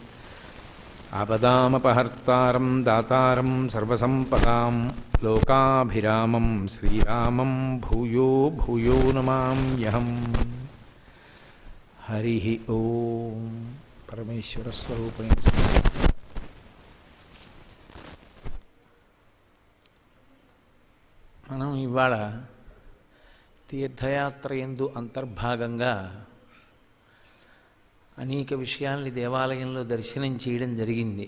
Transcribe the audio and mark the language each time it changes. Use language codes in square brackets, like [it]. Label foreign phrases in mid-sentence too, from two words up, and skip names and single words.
[sa] आपदामपहर्तारं दातारं सर्वसम्पदां लोकाभिरामं श्रीरामं भूयो भूयो नमाम्यहम्। हरिः ओं। परमेश्वरस्वरूपेण [te] మనం ఇవాళ తీర్థయాత్ర యందు అంతర్భాగంగా అనేక విషయాల్ని దేవాలయంలో దర్శనం చేయడం జరిగింది.